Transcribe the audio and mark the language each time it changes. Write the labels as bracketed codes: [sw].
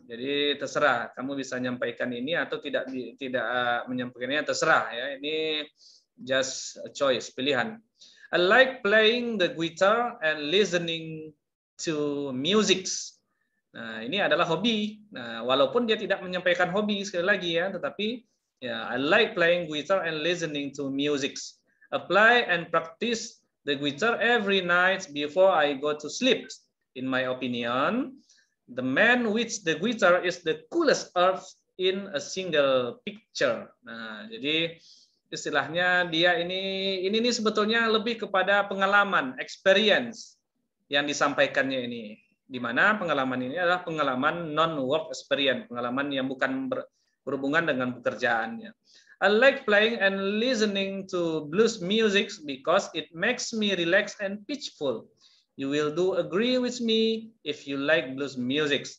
[id] Jadi terserah, kamu bisa menyampaikan ini atau tidak menyampaikannya, terserah ya. Ini just a choice, pilihan. [en] I like playing the guitar and listening to music. [id] Nah, ini adalah hobi. Nah, walaupun dia tidak menyampaikan hobi sekali lagi ya, tetapi ya [en] I like playing guitar and listening to music. Apply and practice the guitar every night before I go to sleep. In my opinion, the man with the guitar is the coolest earth in a single picture. [id] Nah, jadi istilahnya dia ini sebetulnya lebih kepada pengalaman, experience yang disampaikannya ini. Di mana pengalaman ini adalah pengalaman non-work experience, pengalaman yang bukan berhubungan dengan pekerjaannya. [en] I like playing and listening to blues music because it makes me relax and peaceful. You will do agree with me if you like blues music.